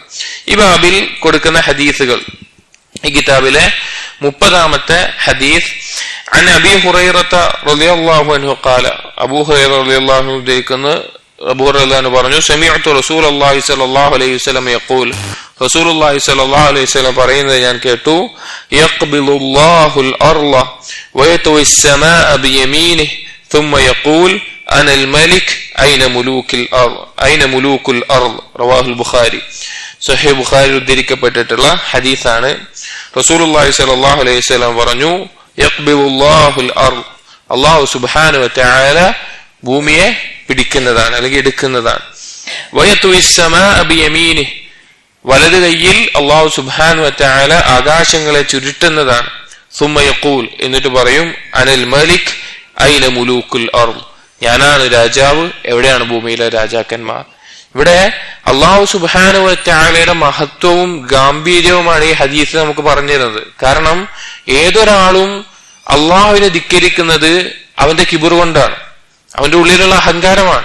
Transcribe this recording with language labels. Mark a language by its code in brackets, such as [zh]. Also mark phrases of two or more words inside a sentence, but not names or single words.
[ml] ഈ ബാബിൽ കൊടുക്കുന്ന ഹദീസുകൾ, ഈ കിതാബിലെ 30-ാമത്തെ ഹദീസ്, [ar] عن أبي هريرة رضي الله عنه قال، أبو هريرة رضي الله عنه [ml] ഉദ്ധരിക്കുന്നു, അബൂ ഹുറൈറ പറഞ്ഞു, [ar] سمعت رسول الله صلى الله عليه وسلم يقول، رسول الله صلى الله عليه وسلم [ml] പറയുന്നത് ഞാൻ കേട്ടു, [ar] يقبل الله الأرض ويطوي السماء بيمينه ثم يقول أنا الملك أين ملوك الأرض رواه البخاري. [ml] സഹീഹ് ബുഖാരിയിൽ ഉദ്ധരിക്കപ്പെട്ടിട്ടുള്ള ഹദീസാണ്. [ar] رسول الله صلى الله عليه وسلم [ml] പറഞ്ഞു, [ar] يقبل الله الأرض, الله سبحانه وتعالى [ml] ഭൂമിയെ പിടിക്കുന്നതാണ്, അല്ലെങ്കിൽ എടുക്കുന്നതാണ്. [ar] ويطوي السماء بيمينه, [ml] വലത് കൈയിൽ [ar] الله سبحانه وتعالى [ml] ആകാശങ്ങളെ ചുരുട്ടുന്നതാണ്. [ar] ثم يقول, [ml] എന്നിട്ട് പറയും, [ar] أنا الملك أين ملوك الأرض, [ml] ഞാനാണ് രാജാവ്, എവിടെയാണ് ഭൂമിയിലെ രാജാക്കന്മാർ? ഇവിടെ [ar] الله سبحانه وتعالى [ml] മഹത്വവും ഗാംഭീര്യവുമാണ് ഈ ഹദീസ് നമുക്ക് പറഞ്ഞു തരുന്നത്. കാരണം ഏതൊരാളും അള്ളാഹുവിനെ ധിക്കരിക്കുന്നത് അവന്റെ കിബർ കൊണ്ടാണ്, അവന്റെ ഉള്ളിലുള്ള അഹങ്കാരമാണ്.